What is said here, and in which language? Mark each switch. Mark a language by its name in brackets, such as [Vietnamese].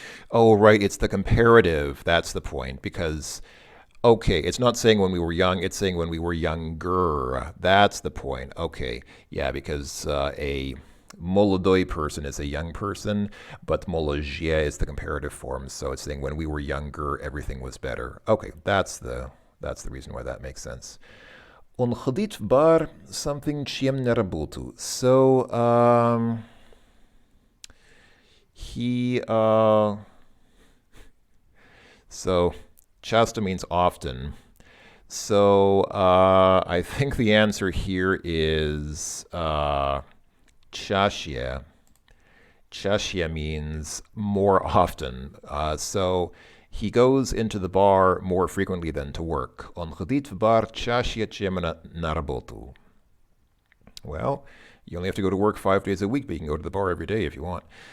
[English] Oh, right, it's the comparative. That's the point. Because, okay, it's not saying when we were young, it's saying when we were younger. That's the point. Okay, yeah, because a молодой person is a young person, but молодее is the comparative form. So it's saying when we were younger, everything was better. Okay, that's the reason why that makes sense. [Russian] Он ходит в бар something чем на работу. [English] So he so часто means often. So I think the answer here is чаще. Чаще means more often. So he goes into the bar more frequently than to work. [Russian] Он ходит в бар чаще, чем на работу. [English] Well, you only have to go to work 5 days a week, but you can go to the bar every day if you want.